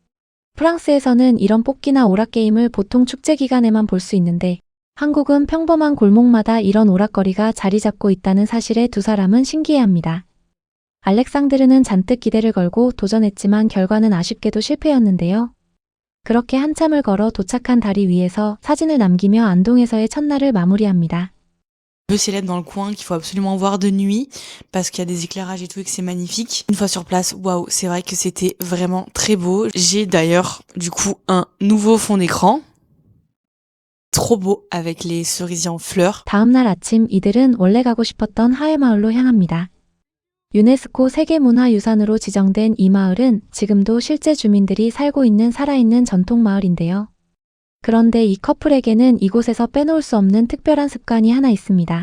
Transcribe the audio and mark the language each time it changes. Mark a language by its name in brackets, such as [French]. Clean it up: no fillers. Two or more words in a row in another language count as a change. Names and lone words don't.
[Korean] 프랑스에서는 이런 뽑기나 오락게임을 보통 축제 기간에만 볼 수 있는데 한국은 평범한 골목마다 이런 오락거리가 자리 잡고 있다는 사실에 두 사람은 신기해합니다. 알렉상드르는 잔뜩 기대를 걸고 도전했지만 결과는 아쉽게도 실패였는데요. 그렇게 한참을 걸어 도착한 다리 위에서 사진을 남기며 안동에서의 첫날을 마무리합니다. [French] Peu célèbre dans le coin qu'il faut absolument voir de nuit parce qu'il y a des éclairages et tout et que c'est magnifique. Une fois sur place, waouh, c'est vrai que c'était vraiment très beau. J'ai d'ailleurs du coup un nouveau fond d'écran. Trop beau avec les cerisiers en fleurs. [Korean] 다음날 아침 이들은 원래 가고 싶었던 하회마을로 향합니다. 유네스코 세계문화유산으로 지정된 이 마을은 지금도 실제 주민들이 살고 있는 살아있는 전통마을인데요. 그런데 이 커플에게는 이곳에서 빼놓을 수 없는 특별한 습관이 하나 있습니다.